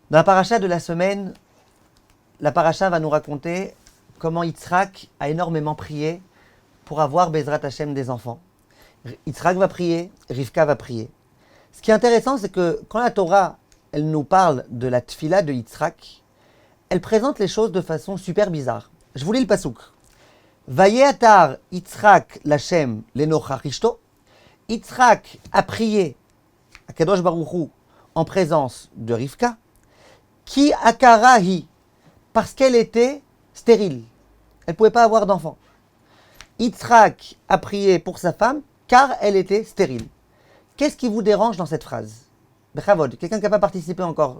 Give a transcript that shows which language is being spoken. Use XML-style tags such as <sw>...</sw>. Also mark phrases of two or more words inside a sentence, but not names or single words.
<fr>Dans la paracha de la semaine, la paracha va nous raconter comment Yitzhak a énormément prié pour avoir</fr> <he>בעזרת השם</he> <fr>des enfants. Yitzhak va prier, Rivka va prier. Ce qui est intéressant, c'est que quand la Torah, elle nous parle de la tfila de Yitzhak, elle présente les choses de façon super bizarre. Je vous lis le pasouk.</fr> <he>ויעתר יצחק לה' לנכח אשתו.</he> <fr>Yitzhak a prié à</fr> <he>קדוש ברוך הוא</he> <fr>en présence de Rivka,</fr> <he>כי עקרה היא,</he> <fr>parce qu'elle était stérile. Elle ne pouvait pas avoir d'enfant. Yitzhak a prié pour sa femme, car elle était stérile. Qu'est-ce qui vous dérange dans cette phrase? Bechavod, quelqu'un qui n'a pas participé encore.</fr>